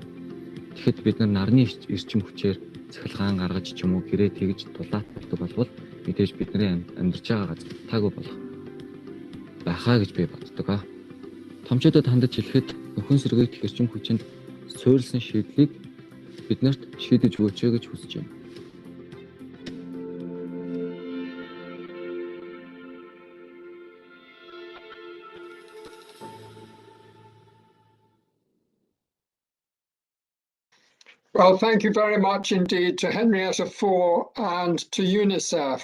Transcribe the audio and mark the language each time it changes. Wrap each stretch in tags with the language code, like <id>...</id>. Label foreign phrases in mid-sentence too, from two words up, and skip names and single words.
<mn>Тэгэхэд бид нар нарны эрчим хүчээр цахилгаан гаргаж ч юм уу гэрээ тэгж дулаацуулдаг болвол мэдээж бидний амьдарч байгаа газар таагүй болох байхаа гэж би боддог. Томчуудад хандаж хэлэхэд нөхөн сэргээгдэх эрчим хүчинд суурилсан шийдлийг биднэрт шийдэж өгөөч гэж хүсэж байна.</mn> <en>Well, thank you very much indeed to Henrietta Fore and to UNICEF.</en>